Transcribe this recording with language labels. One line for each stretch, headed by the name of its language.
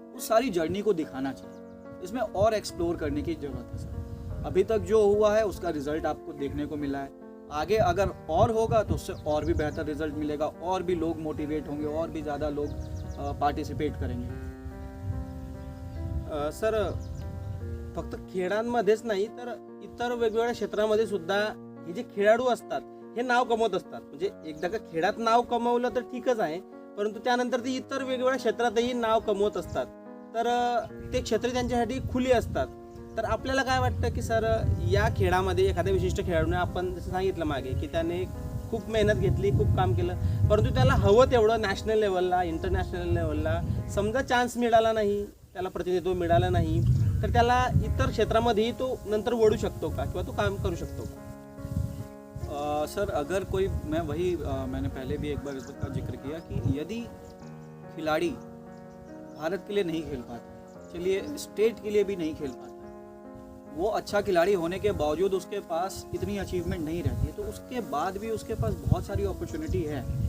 Hindi: उस सारी जर्नी को दिखाना चाहिए. इसमें और एक्सप्लोर करने की ज़रूरत है सर. अभी तक जो हुआ है उसका रिजल्ट आपको देखने को मिला है. आगे अगर और होगा तो उससे और भी बेहतर रिजल्ट मिलेगा, और भी लोग मोटिवेट होंगे, और भी ज़्यादा लोग पार्टिसिपेट करेंगे.
Marathi: सर फक्त खेळांमध्येच नाही तर इतर वेगवेगळ्या क्षेत्रामध्ये सुद्धा हे जे खेळाडू असतात हे नाव कमवत असतात. म्हणजे एकदा का खेळात नाव कमवलं तर ठीकच आहे, परंतु त्यानंतर ते इतर वेगवेगळ्या क्षेत्रातही नाव कमवत असतात. तर ते क्षेत्र त्यांच्यासाठी खुली असतात. तर आपल्याला काय वाटतं की सर या खेळामध्ये एखाद्या विशिष्ट खेळाडूने, आपण जसं सांगितलं मागे की त्याने खूप मेहनत घेतली, खूप काम केलं, परंतु त्याला हवं तेवढं नॅशनल लेवलला, इंटरनॅशनल लेवलला समजा चान्स मिळाला नाही, त्याला प्रतिनिधित्व मिळालं नाही, तर त्याला इतर क्षेत्रामध्येही तो नंतर वळू शकतो का, किंवा तो काम करू शकतो का?
Hindi: सर अगर कोई, मैं वही मैंने पहले भी एक बार इस बात का जिक्र किया कि यदि खिलाड़ी भारत के लिए नहीं खेल पाता, चलिए स्टेट के लिए भी नहीं खेल पाता, वो अच्छा खिलाड़ी होने के बावजूद उसके पास इतनी अचीवमेंट नहीं रहती है, तो उसके बाद भी उसके पास बहुत सारी अपॉर्चुनिटी है.